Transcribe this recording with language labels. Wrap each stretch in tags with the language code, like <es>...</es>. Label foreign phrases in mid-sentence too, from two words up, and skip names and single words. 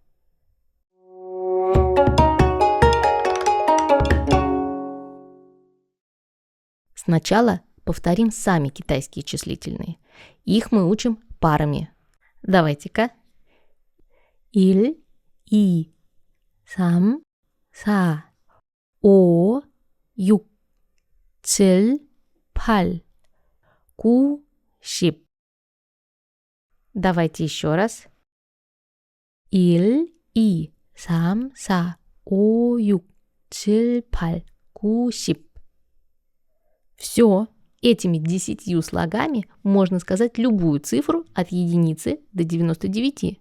<ru>Сначала повторим сами китайские числительные. Их мы учим парами. Давайте-ка.</ru> <ko>일, 이, 삼, 사, 오, юк, 칠, 팔, 구, 십.</ko> <ru>Давайте еще раз. 1, 2, 3, 4, 5, 6, 7, 8, 9, 10. Все, этими 10 слогами можно сказать любую цифру от единицы до 99.</ru>